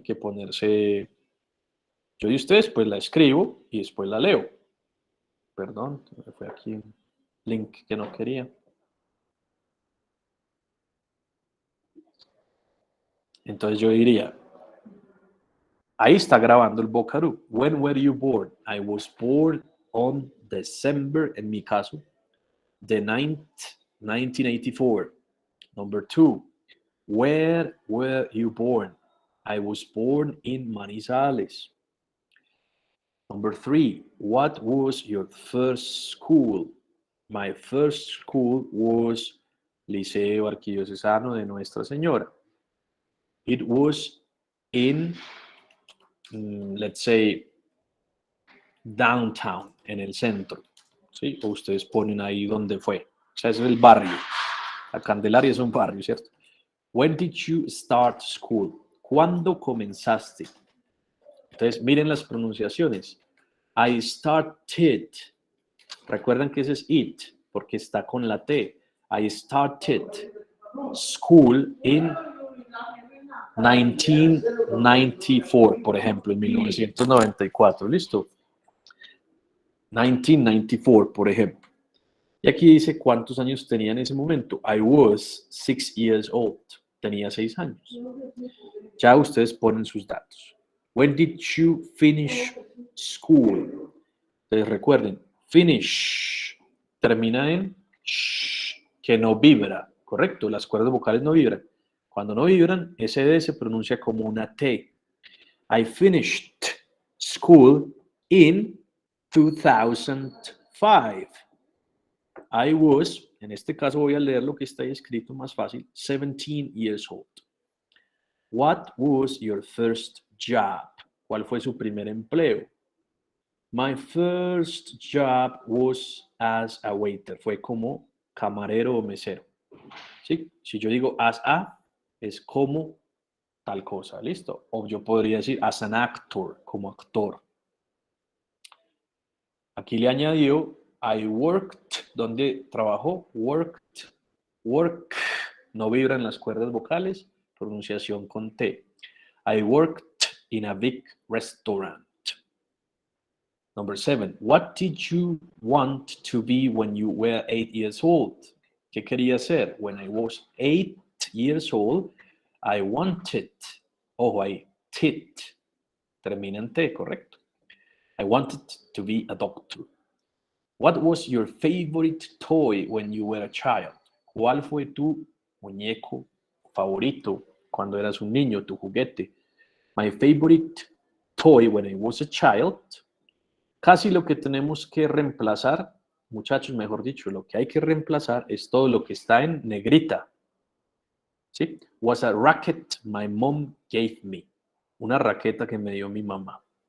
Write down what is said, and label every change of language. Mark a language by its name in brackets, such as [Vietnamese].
[Spanish] Que ponerse, yo de ustedes pues la escribo y después la leo. Perdón, me fue aquí un link que no quería. Entonces yo diría, ahí está grabando el Vocaroo. [English] When were you born? I was born on December, en mi caso, the 9th, 1984. Number 2, where were you born? I was born in Manizales. Number 3, what was your first school? My first school was Liceo Arquidiocesano de Nuestra Señora. It was in, let's say, downtown, en el centro. [Spanish] ¿Sí? O ustedes ponen ahí donde fue. O sea, ese es el barrio. La Candelaria es un barrio, ¿cierto? [English] When did you start school? [Spanish] ¿Cuándo comenzaste? Entonces, miren las pronunciaciones. I started. Recuerdan que ese es it, porque está con la T. [English] I started school in 1994, por ejemplo, en 1994. ¿Listo? [Spanish] 1994, por ejemplo. Y aquí dice cuántos años tenía en ese momento. I was 6 years old. Tenía 6 años. Ya ustedes ponen sus datos. [English] When did you finish school? [Spanish] Entonces recuerden, finish termina en sh, que no vibra, ¿correcto? Las cuerdas vocales no vibran. Cuando no vibran, ese D se pronuncia como una T. [English] I finished school in 2005. [Spanish] I was, en este caso voy a leer lo que está ahí escrito más fácil, 17 years old. What was your first job? ¿Cuál fue su primer empleo? [English] My first job was as a waiter. [Spanish] Fue como camarero o mesero. ¿Sí? Si yo digo as a, es como tal cosa, ¿listo? O yo podría decir as an actor, como actor. Aquí le añadió I worked, ¿dónde trabajó? Worked, work, no vibran las cuerdas vocales, pronunciación con T. [English] I worked in a big restaurant. Number 7. What did you want to be when you were 8 years old? ¿Qué quería ser? [Spanish] When I was 8 years old, I wanted, [English] ojo ahí, did, termina en T, correcto. I wanted to be a doctor. What was your favorite toy when you were a child? [Spanish] ¿Cuál fue tu muñeco favorito cuando eras un niño, tu juguete? [English] My favorite toy when I was a child. [Spanish] Casi lo que tenemos que reemplazar, muchachos, mejor dicho, lo que hay que reemplazar es todo lo que está en negrita. ¿Sí? [English] Was a racket my mom gave me. [Spanish] Una raqueta que me dio mi mamá.